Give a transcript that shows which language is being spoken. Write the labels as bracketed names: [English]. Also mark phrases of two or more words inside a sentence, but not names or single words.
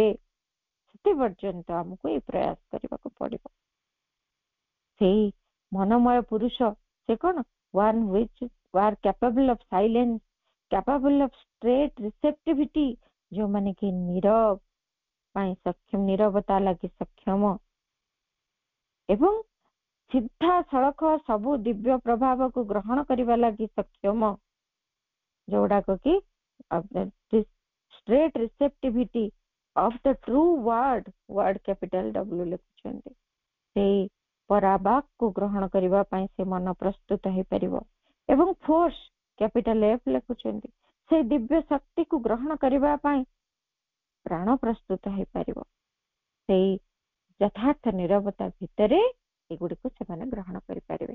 [Odia] ସେତେ ପର୍ଯ୍ୟନ୍ତ ଆମକୁ ଏଇ ପ୍ରୟାସ କରିବାକୁ ପଡିବ। ସେଇ ମନମୟ ପୁରୁଷ ସେ କଣ, [English] one which were capable of silence, capable of straight receptivity, [Odia] ଯୋଉମାନେ କି ନୀରବ ପାଇଁ ସକ୍ଷମ, ନୀରବତା ଲାଗି ସକ୍ଷମ ଏବଂ ସିଧା ସଳଖ ସବୁ ଦିବ୍ୟ ପ୍ରଭାବକୁ ଗ୍ରହଣ କରିବା ଲାଗି ସକ୍ଷମ, ଯୋଉଡାକ କି [English] straight receptivity of the true word capital W [Odia] ଲେଖୁଛନ୍ତି। ସେଇ ପରାବାକକୁ ଗ୍ରହଣ କରିବା ପାଇଁ ସେ ମନ ପ୍ରସ୍ତୁତ ହେଇପାରିବ। ଏବଂ [English] Force capital F [Odia] ଲେଖୁଛନ୍ତି, ସେଇ ଦିବ୍ୟ ଶକ୍ତିକୁ ଗ୍ରହଣ କରିବା ପାଇଁ ପ୍ରାଣ ପ୍ରସ୍ତୁତ ହେଇପାରିବ। ସେଇ ଯଥାର୍ଥ ନିରବତା ଭିତରେ ଏଗୁଡିକୁ ସେମାନେ ଗ୍ରହଣ କରିପାରିବେ।